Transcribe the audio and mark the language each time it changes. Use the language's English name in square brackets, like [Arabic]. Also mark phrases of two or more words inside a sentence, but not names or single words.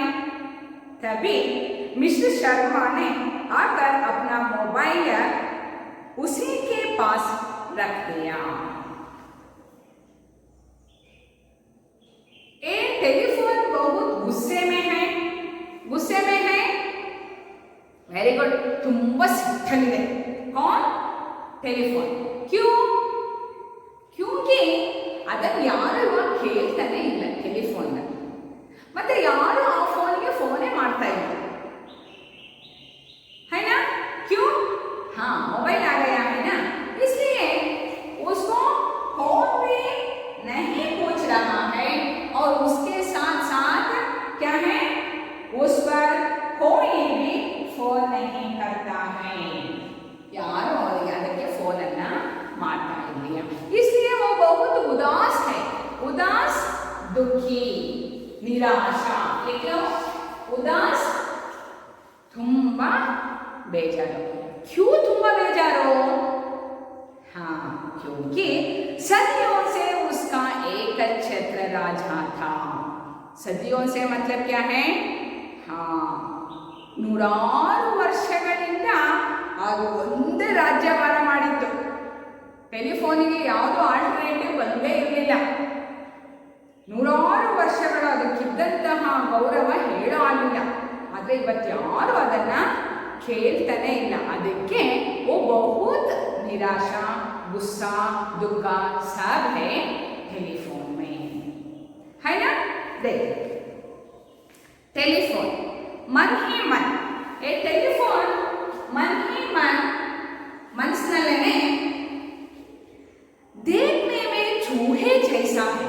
[Hindi] तभी मिस्टर शर्मा ने आकर अपना मोबाइल उसी के पास रख दिया। ये टेलीफोन बहुत गुस्से में है। [English] very good, [Kannada] ತುಂಬಾ ಸಿಟ್ಟಲ್ಲಿದೆ. [Hindi] कौन? [Kannada] टेलीफोन. [Hindi] क्यों? क्योंकि [Kannada] ಅದನ್ನು ಯಾರು ಇವಾಗ ಕೇಳ್ತಾನೆ ಇಲ್ಲ ಟೆಲಿಫೋನ್. ಮತ್ತೆ ಯಾರು ಆ ಫೋನ್ಗೆ ಫೋನೇ ಮಾಡ್ತಾ ಇಲ್ಲ, [Hindi] है ना? क्यों? हाँ, मोबाइल आ गया है ना, इसलिए उसको फोन भी नहीं पूछ रहा है और उसके साथ साथ क्या है, उस पर कोई भी फोन नहीं करता है. [Kannada] ಯಾರು ಅವರಿಗೆ ಅದಕ್ಕೆ ಫೋನ್ ಅನ್ನ ಮಾಡ್ತಾ ಇಲ್ಲ. [Hindi] इसलिए वो बहुत उदास है. उदास, दुखी, निराशा. क्यों उदास? [Kannada] ತುಂಬಾ ಬೇಜಾರು. क्यों ತುಂಬಾ ಬೇಜಾರು? [Hindi] हाँ, क्योंकि सदियों से उसका एकछत्र राजा था. सदियों से मतलब क्या है? हाँ, [Kannada] ನೂರಾರು ವರ್ಷಗಳಿಂದ ಅದು ಒಂದೇ ರಾಜ್ಯಭಾರ ಮಾಡಿತ್ತು. ಟೆಲಿಫೋನಿಗೆ ಯಾವುದೋ ಆಲ್ಟರ್ನೇಟಿವ್ ಬಂದೇ ಇರಲಿಲ್ಲ. ನೂರಾರು ವರ್ಷಗಳು ಅದಕ್ಕಿದ್ದಂತಹ ಗೌರವ ಹೇಳೋ ಆಗಿಲ್ಲ. ಆದರೆ ಇವತ್ತು ಯಾರು ಅದನ್ನ ಕೇಳ್ತಾನೆ ಇಲ್ಲ. [Hindi] ಅದಕ್ಕೆ वो बहुत निराशा, गुस्सा, दुख सब है टेलीफोन में, है ना? देखिए टेलीफोन मन ही मन. ये टेलीफोन मन ही मन, ಮನಸ್ಸಿನಲ್ಲೇನೆ देखने में चूहे जैसा है.